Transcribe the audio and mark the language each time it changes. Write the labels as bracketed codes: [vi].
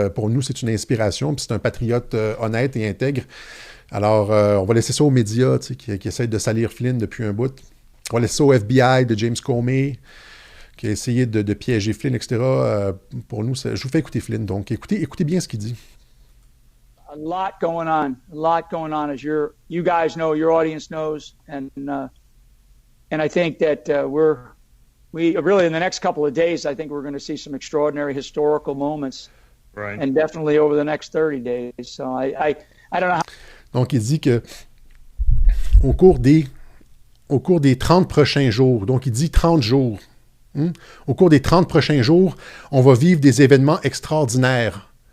[fr] Pour nous, c'est une inspiration, puis c'est un patriote honnête et intègre. Alors, on va laisser ça aux médias qui essayent de salir Flynn depuis un bout. On va laisser ça au FBI de James Comey, qui a essayé de piéger Flynn, etc. Pour nous, je vous fais écouter Flynn. Donc, écoutez bien ce qu'il dit. [en] A lot going on, as you guys know, your audience knows, and I think that we really in the next couple of days, I think we're going to see some extraordinary historical moments, right? And definitely over the next 30 days. So I don't know. [fr] Donc, il dit que au cours des 30 prochains jours, donc il dit 30 jours, au cours des 30 prochains jours, on va vivre des événements extraordinaires.